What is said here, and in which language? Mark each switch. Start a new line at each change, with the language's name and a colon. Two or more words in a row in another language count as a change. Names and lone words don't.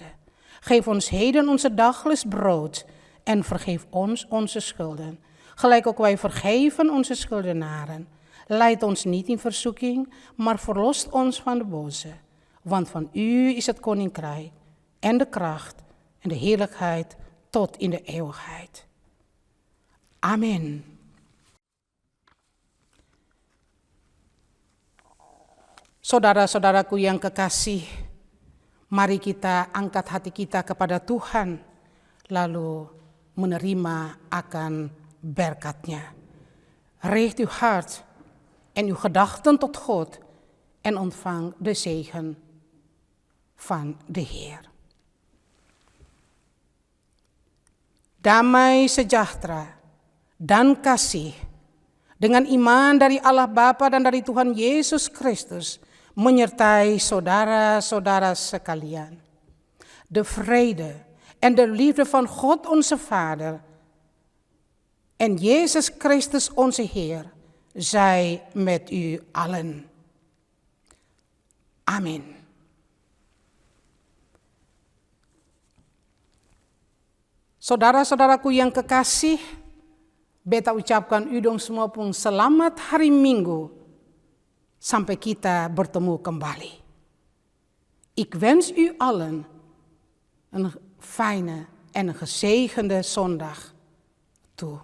Dutch: Geef ons heden onze dagelijks brood en vergeef ons onze schulden, gelijk ook wij vergeven onze schuldenaren. Leid ons niet in verzoeking, maar verlost ons van de boze. Want van u is het koninkrijk en de kracht en de heerlijkheid tot in de eeuwigheid. Amen.
Indonesian: Saudara-saudaraku yang kekasih, mari kita angkat hati kita kepada Tuhan, lalu menerima akan berkatnya.
Dutch: Richt uw hart en uw gedachten tot God en ontvang de zegen van de Heer.
Indonesian: Damai sejahtera dan kasih dengan iman dari Allah Bapa dan dari Tuhan Yesus Kristus menyertai saudara-saudara sekalian.
Dutch: De vrede en de liefde van God onze Vader en Jezus Christus onze Heer zij met u allen.
Indonesian: Amin. Saudara-saudaraku yang kekasih, beta ucapkan u dong semua pun selamat hari Minggu sampai kita bertemu kembali.
Dutch: Ik wens u allen een fijne en gezegende zondag toe.